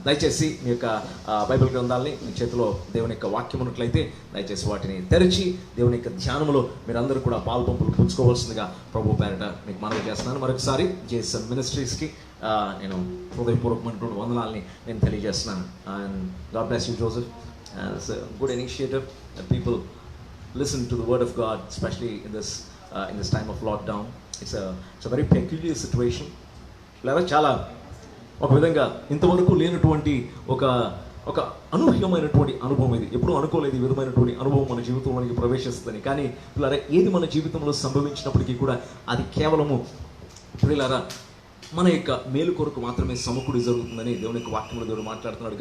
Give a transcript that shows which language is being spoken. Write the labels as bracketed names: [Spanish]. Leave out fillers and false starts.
[Telugu] దయచేసి మీ యొక్క బైబిల్ గ్రంథాలని మీ చేతిలో దేవుని యొక్క వాక్యం ఉన్నట్లయితే దయచేసి వాటిని తెరిచి దేవుని యొక్క ధ్యానంలో మీరందరూ కూడా పాల్పంపులు పుచ్చుకోవాల్సిందిగా ప్రభు పేరిట మీకు మనవి చేస్తున్నాను. మరొకసారి జేసన్ మినిస్ట్రీస్కి నేను హృదయపూర్వకమైనటువంటి వందనాలని నేను తెలియజేస్తున్నాను. [English] And God bless you Joseph. It's a good initiative that people listen to the word of God, especially in this time of lockdown. It's a very peculiar situation. [Telugu] చాలా ఒక విధంగా ఇంతవరకు లేనటువంటి ఒక అనూహ్యమైనటువంటి అనుభవం ఇది. ఎప్పుడూ అనుకోలేదు ఈ విధమైనటువంటి అనుభవం మన జీవితంలోనికి ప్రవేశిస్తుందని. కానీ పిల్లరా, ఏది మన జీవితంలో సంభవించినప్పటికీ కూడా అది కేవలము పిల్లరా మన యొక్క మేలు కొరకు మాత్రమే సమకూడి జరుగుతుందని దేవుని యొక్క వాక్యంలో దేవుడు మాట్లాడుతున్నాడు.